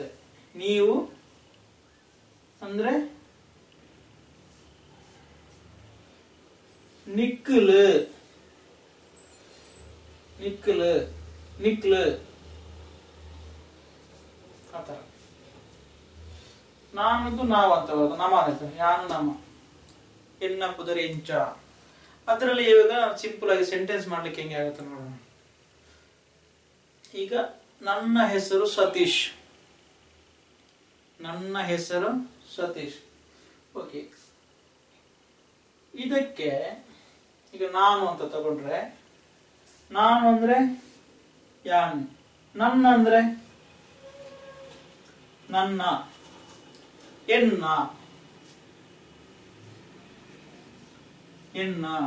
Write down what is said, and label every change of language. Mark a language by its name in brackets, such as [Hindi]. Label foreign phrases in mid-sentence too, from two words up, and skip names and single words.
[Kannada] ನೀವು ಅಂದ್ರೆ ನಿಕ್ಕಲ್, ನಿಕ್ಕಲ್, ನಿಕ್ಲ್. ಆತರ. ನಾನದು ನಾವು ಅಂತ ಬರೋದು. [Tulu] ನಮ ಆಯ್ತು. ಯಾನು ನಮ. ಎನ್ನ ಪುದರ್ ಎಂಚ. [Kannada] ಅದರಲ್ಲಿ ಇವಾಗ ಸಿಂಪಲ್ ಆಗಿ ಸೆಂಟೆನ್ಸ್ ಮಾಡ್ಲಿಕ್ಕೆ ಹೆಂಗೆ ಆಗುತ್ತೆ ನೋಡೋಣ. ಈಗ ನನ್ನ ಹೆಸರು ಸತೀಶ್. ನನ್ನ ಹೆಸರು ಸತೀಶ್. ಓಕೆ. ಇದಕ್ಕೆ ಈಗ ನಾನು ಅಂತ ತಗೊಂಡ್ರೆ, ನಾನು ಅಂದ್ರೆ ಯಾನ್, ನನ್ನ ಅಂದ್ರೆ ನನ್ನ, ಎನ್ನ, ಎನ್ನ.